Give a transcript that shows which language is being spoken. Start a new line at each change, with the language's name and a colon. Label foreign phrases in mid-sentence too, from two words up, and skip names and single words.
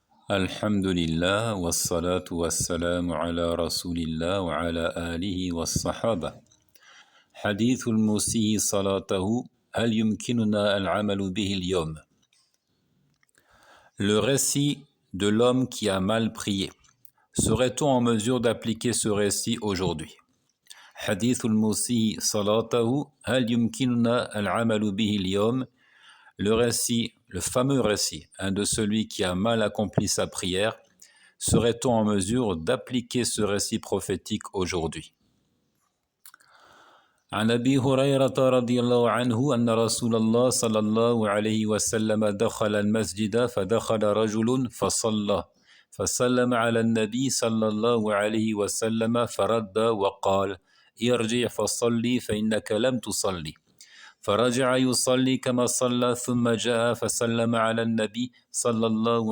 Arabic: الحمد لله، والصلاة والسلام على رسول الله وعلى آله والصحابة. حديث المسيء صلاته، هل يمكننا العمل به اليوم.
French: Le récit de l'homme qui a mal prié. Serait-on en mesure d'appliquer ce récit aujourd'hui?
Arabic: حديث المسيء صلاته، هل يمكننا العمل به اليوم.
French: Le récit, le fameux récit de celui qui a mal accompli sa prière, serait-on en mesure d'appliquer ce récit prophétique aujourd'hui?
Arabic: عن أبي هريرة رضي الله عنه أن رسول الله صلى الله عليه وسلم دخل المسجد فدخل رجل فصلى فسلم على النبي صلى الله عليه وسلم فرد وقال ارجع فصلي فإنك لم تصلي فرجع يصلي كما صلى ثم جاء فسلم على النبي صلى الله